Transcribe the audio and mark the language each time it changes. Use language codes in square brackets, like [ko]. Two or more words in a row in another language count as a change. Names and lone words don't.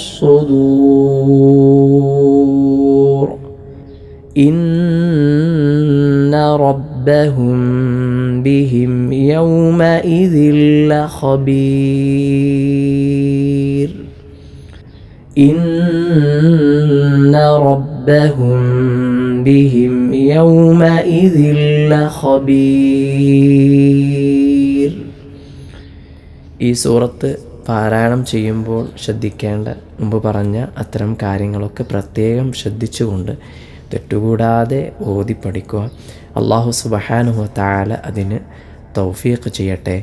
[ar] الصدور إن ربهم بهم يومئذ لخبير إن ربهم بهم يومئذ لخبير. [ml] ഈ സൂറത്ത് പാരായണം ചെയ്യുമ്പോൾ ശ്രദ്ധിക്കേണ്ട മുമ്പ് പറഞ്ഞ അത്തരം കാര്യങ്ങളൊക്കെ പ്രത്യേകം ശ്രദ്ധിച്ചുകൊണ്ട് തെറ്റുകൂടാതെ ഓതി പഠിക്കുക. [ar] الله سبحانه وتعالى [ml] അതിന് തൗഫീഖ് ചെയ്യട്ടെ.